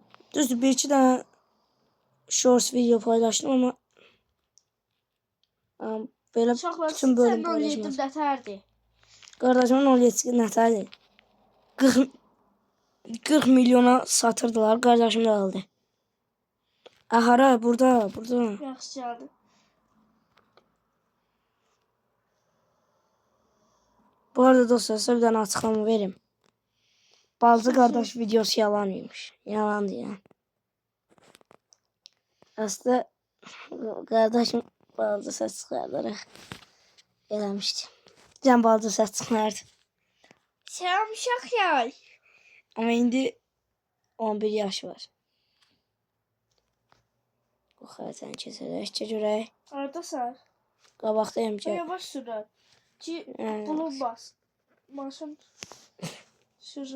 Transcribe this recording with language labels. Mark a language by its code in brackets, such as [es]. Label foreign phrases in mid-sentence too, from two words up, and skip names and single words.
[az] Düzdür, bir iki dənə [en] shorts video [az] paylaşdım ama belə bütün bölüm paylaşmaz. Nətərdir? Qardaşımın 17 nətərdir. 40 milyona satırdılar. Qardaşım da aldı. Hara, burada. Yaxşı gəldi. [tr] Bu arada dostlar, size bir tane açıklama vereyim. Balcı kardeş videosu yalan imiş. Yalandı yani. [az] Aslında kardeşim balcı ses çıkartarak eləmişdi. [tr] Can balcı ses çıkardı. [az] Selam uşaq yay. Ama indi 11 yaş var. Bu xəritəni keçərək görək. Hardasan? Qabaqdayım ki. Yavaş sürət. Ki bulunmaz. Maşın sürət.